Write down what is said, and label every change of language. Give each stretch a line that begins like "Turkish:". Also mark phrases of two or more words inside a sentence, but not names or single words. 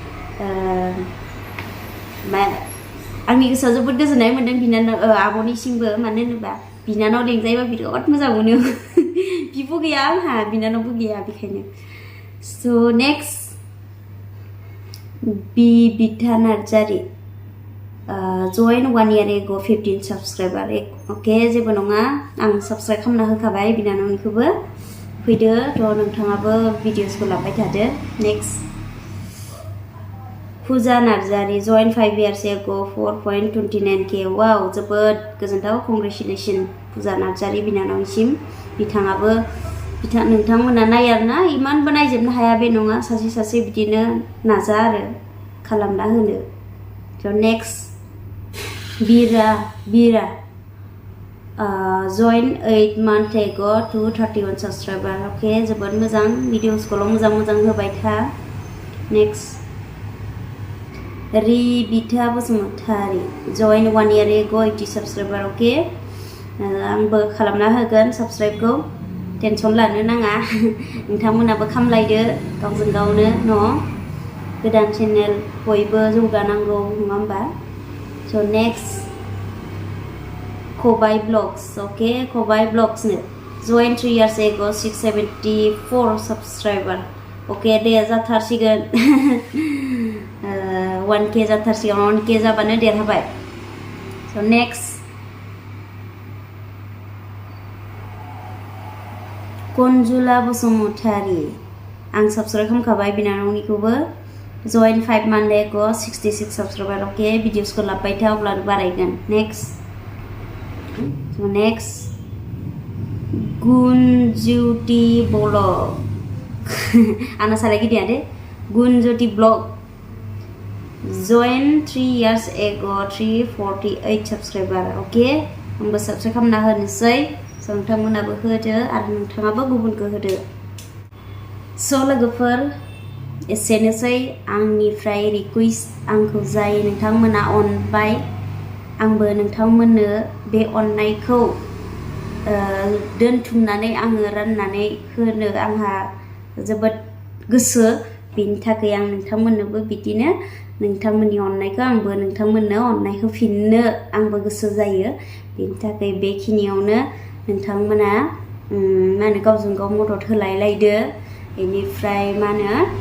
Bodo: आंनि गोसोआव जोबोद गोजोननाय मोन्दों बिनानाव आब'निसिमबो मानो होनोबा बिनानाव लेंजायोबा बिराद मोजां मोनो बिब' गैया आंहा बिनानावबो गैया बेखायनो स' नेक्स्ट बिबिथा नार्जारि
English: join 1 year ago 15 subscriber
Bodo: अके जेबो नङा आं साबस्क्राइब खालामना होखाबाय बिनानावनिखौबो फैदो थ' नोंथाङाबो भिडिअसखौ लाबाय थादो नेक्स्ट फुजा नार्जारि
English: join 5 years ago 4.29k
Bodo: वाव जोबोद गोजोनथाव कंग्रेचुलेसन फुजा नार्जारि बिनानावनिसिम बिथाङाबो नोंथांमोना नाय आरोना इमानबो नायजोबनो हाया बे नङा सासे बिदिनो नाजा आरो खालामना होनो थ' नेक्स्ट बिरा
English: join 8 months ago 231 subscriber
Bodo: अके जोबोद मोजां भिडिअसखौल' मोजां होबाय था नेक्स्ट रिबिथा बसुमतारी
English: join 1 year ago 80 subscriber
Bodo: अके आंबो खालामना होगोन साबस्क्राइबखौ टेनसन लानो नाङा नोंथांमोनाबो खामलायदो गावजों गावनो न' गोदान चेनेल बयबो जौगानांगौ नङा होमबा स' नेक्स्ट खबाइ ब्लग्स अके खबाइ ब्लग्सनो
English: join 3 years ago 674 subscriber
Bodo: अके दे जाथारसिगोन 1k जाथारसिगोन 1k जाबानो देरहाबाय स' नेक्स्ट कनजुला बसुमतारी आं साबस्क्राइब खालामखाबाय बिनानावनिखौबो
English: join 5 months ago 66 subscriber
Bodo: अके भिडिअसखौ लाबाय था अब्लानो बारायगोन नेक्स्ट गुनज्युति ब्लग आंना सालाय गिदिया दे गुनज्युति ब्लग
English: join 3 years ago 348 subscriber
Bodo: अके आंबो साबस्क्राइब खालामना होनोसै स' नोंथांमोनाबो होदो आरो नोंथाङाबो गुबुनखौ होदो स' लोगोफोर एसेनोसै आंनिफ्राय रिकुवेस्ट आंखौ जाय नोंथांमोना अनबाय आंबो नोंथांमोननो बे अननायखौ दोनथुमनानै आङो राननानै होनो आंहा जोबोद गोसो बेनि थाखाय आं नोंथांमोननोबो बिदिनो नोंथांमोननि अननायखौ आंबो नोंथांमोननो अननाय होफिननो आंबो गोसो जायो बेनि थाखाय बेखिनियावनो नोंथांमोना मा होनो गावजों गाव मदद होलायलायदो बेनिफ्राय मा होनो